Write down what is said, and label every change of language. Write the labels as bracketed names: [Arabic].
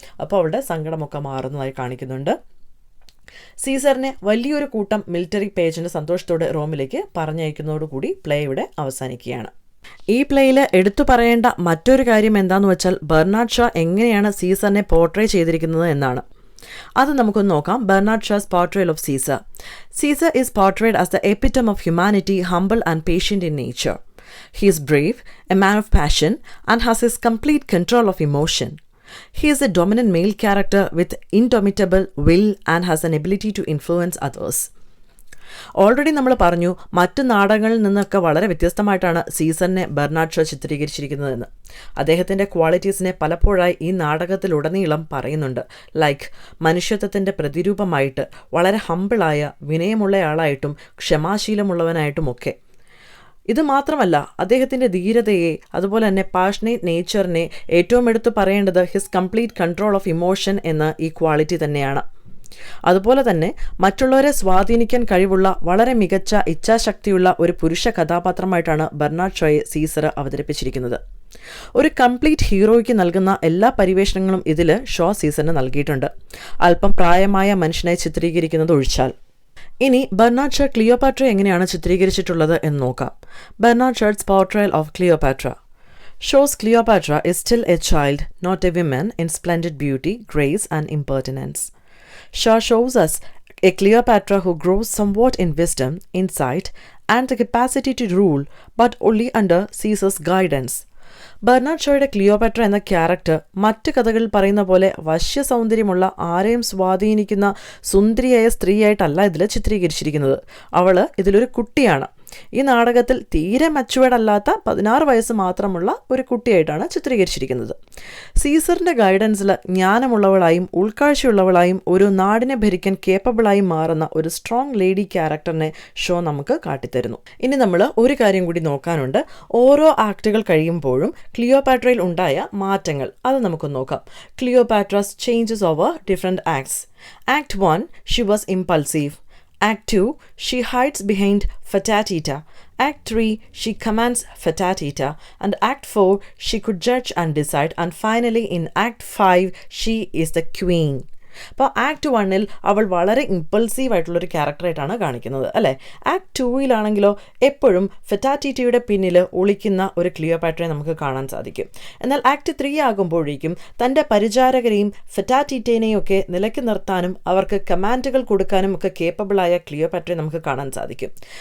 [Malayalam] അപ്പോൾ അവളുടെ സങ്കടമൊക്കെ മാറുന്നതായി കാണിക്കുന്നുണ്ട്. സീസറിനെ വലിയൊരു കൂട്ടം മിലിറ്ററി പേജൻ്റ് സന്തോഷത്തോടെ റോമിലേക്ക് പറഞ്ഞയക്കുന്നതോടുകൂടി പ്ലേ ഇവിടെ അവസാനിക്കുകയാണ്. ഈ പ്ലേയിൽ എടുത്തു പറയേണ്ട മറ്റൊരു കാര്യം എന്താണെന്ന് വെച്ചാൽ ബെർണാഡ് ഷാ എങ്ങനെയാണ് സീസറിനെ പോർട്രേ ചെയ്തിരിക്കുന്നത് എന്നാണ്. അത് നമുക്കൊന്ന് നോക്കാം. [English] Bernard Shaw's portrayal of Caesar. Caesar is portrayed as the epitome of humanity, humble and patient in nature. He is brave, a man of passion, and has his complete control of emotion. He is a dominant male character with indomitable will and has an ability to influence others. [Malayalam] Already നമ്മൾ പറഞ്ഞു മറ്റു നാടകങ്ങളിൽ നിന്നൊക്കെ വളരെ വ്യത്യസ്തമായിട്ടാണ് സീസറിനെ Bernard Shah ചിത്രീകരിച്ചിരിക്കുന്നതെന്ന്. അദ്ദേഹത്തിൻ്റെ ക്വാളിറ്റീസിനെ പലപ്പോഴായി ഈ നാടകത്തിലുടനീളം പറയുന്നുണ്ട്. ലൈക്ക് മനുഷ്യത്വത്തിൻ്റെ പ്രതിരൂപമായിട്ട്, വളരെ ഹമ്പിളായ വിനയമുള്ളയാളായിട്ടും ക്ഷമാശീലമുള്ളവനായിട്ടുമൊക്കെ. ഇത് മാത്രമല്ല അദ്ദേഹത്തിൻ്റെ ധീരതയെ, അതുപോലെ തന്നെ പാഷനേറ്റ് നേച്ചറിനെ ഏറ്റവും എടുത്തു പറയേണ്ടത് [English] his complete control of emotion [Malayalam] എന്ന ഈ ക്വാളിറ്റി തന്നെയാണ്. അതുപോലെ തന്നെ മറ്റുള്ളവരെ സ്വാധീനിക്കാൻ കഴിവുള്ള വളരെ മികച്ച ഇച്ഛാശക്തിയുള്ള ഒരു പുരുഷ കഥാപാത്രമായിട്ടാണ് ബെർണാഡ് ഷോയെ സീസർ അവതരിപ്പിച്ചിരിക്കുന്നത്. ഒരു കംപ്ലീറ്റ് ഹീറോയ്ക്ക് നൽകുന്ന എല്ലാ പരിവേഷണങ്ങളും ഇതിൽ ഷോ സീസറിന് നൽകിയിട്ടുണ്ട്, അല്പം പ്രായമായ മനുഷ്യനായി ചിത്രീകരിക്കുന്നത് ഒഴിച്ചാൽ. ഇനി ബെർണാഡ് ഷാ ക്ലിയോപാട്ര എങ്ങനെയാണ് ചിത്രീകരിച്ചിട്ടുള്ളത് എന്ന് നോക്കാം. [English] Bernard Shaw's portrayal of Cleopatra shows Cleopatra is still a child, not a woman, in splendid beauty, grace and impertinence. Shaw shows us a Cleopatra who grows somewhat in wisdom, insight, and the capacity to rule, but only under Caesar's guidance. [Malayalam] Bernard ഷോയുടെ Cleopatra എന്ന character മറ്റ് കഥകളിൽ പറയുന്ന പോലെ വശ്യ സൗന്ദര്യമുള്ള ആരെയും സ്വാധീനിക്കുന്ന സുന്ദരിയായ സ്ത്രീയായിട്ടല്ല ഇതിൽ ചിത്രീകരിച്ചിരിക്കുന്നത്. അവൾ ഇതിലൊരു കുട്ടിയാണ്. ഈ നാടകത്തിൽ തീരെ മച്ചുവേർഡ് അല്ലാത്ത 16 വയസ്സ് മാത്രമുള്ള ഒരു കുട്ടിയായിട്ടാണ് ചിത്രീകരിച്ചിരിക്കുന്നത്. സീസറിൻ്റെ ഗൈഡൻസിൽ ജ്ഞാനമുള്ളവളായും ഉൾക്കാഴ്ചയുള്ളവളായും ഒരു നാടിനെ ഭരിക്കാൻ കേപ്പബിളായും മാറുന്ന ഒരു സ്ട്രോങ് ലേഡി ക്യാരക്ടറിനെ ഷോ നമുക്ക് കാട്ടിത്തരുന്നു. ഇനി നമ്മൾ ഒരു കാര്യം കൂടി നോക്കാനുണ്ട്. ഓരോ ആക്ടുകൾ കഴിയുമ്പോഴും ക്ലിയോപാട്രയിൽ ഉണ്ടായ മാറ്റങ്ങൾ അത് നമുക്ക് നോക്കാം. [English] Cleopatra's changes over different acts. Act 1 she was impulsive. Act 2, she hides behind Fatatita. Act 3, she commands Fatatita. And Act 4, she could judge and decide. And finally, in Act 5, she is the queen. [Malayalam] അപ്പോൾ act 1 അവൾ വളരെ impulsive ആയിട്ടുള്ളൊരു ക്യാരക്ടറായിട്ടാണ് കാണിക്കുന്നത് അല്ലേ. Act 2 എപ്പോഴും ഫെറ്റാറ്റിറ്റിയുടെ പിന്നിൽ ഒളിക്കുന്ന ഒരു ക്ലിയോപാട്രയെ നമുക്ക് കാണാൻ സാധിക്കും. എന്നാൽ ആക്ട് 3 ആകുമ്പോഴേക്കും തൻ്റെ പരിചാരകരെയും ഫെറ്റാറ്റിറ്റേനെയും ഒക്കെ നിലയ്ക്ക് നിർത്താനും അവർക്ക് കമാൻഡുകൾ കൊടുക്കാനും ഒക്കെ കേപ്പബിളായ ക്ലിയോപാട്രയെ നമുക്ക് കാണാൻ സാധിക്കും.